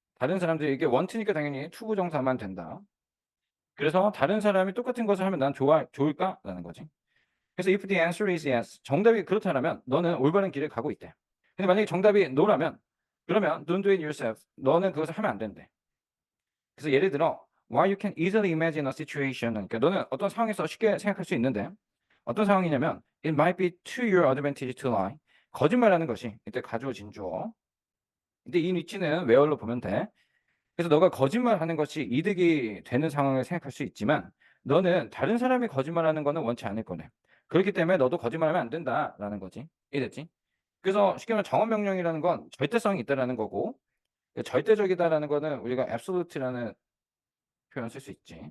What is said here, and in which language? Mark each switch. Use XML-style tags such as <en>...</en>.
<ko>다른 사람들이 이게 원트니까 당연히 투부정사만 된다. 그래서 다른 사람이 똑같은 것을 하면 난 좋을까라는 거지. 그래서</ko> <en>if the answer is yes,</en> <ko>정답이 그렇다면 너는 올바른 길을 가고 있대. 근데 만약에 정답이 no라면 그러면</ko> <en>don't do it yourself.</en> <ko>너는 그것을 하면 안 된대. 그래서 예를 들어</ko> <en>while you can easily imagine a situation</en> <ko>그러니까 너는 어떤 상황에서 쉽게 생각할 수 있는데 어떤 상황이냐면</ko> <en>it might be to your advantage to lie.</en> <ko>거짓말하는 것이 이때 가주어진 주어. 근데 이 위치는 where로 보면 돼. 그래서 너가 거짓말하는 것이 이득이 되는 상황을 생각할 수 있지만 너는 다른 사람이 거짓말하는 거는 원치 않을 거네. 그렇기 때문에 너도 거짓말하면 안 된다라는 거지. 이해됐지? 그래서 쉽게 말하면 정언 명령이라는 건 절대성이 있다라는 거고 절대적이다라는 거는 우리가 absolute라는 표현을 쓸 수 있지.</ko>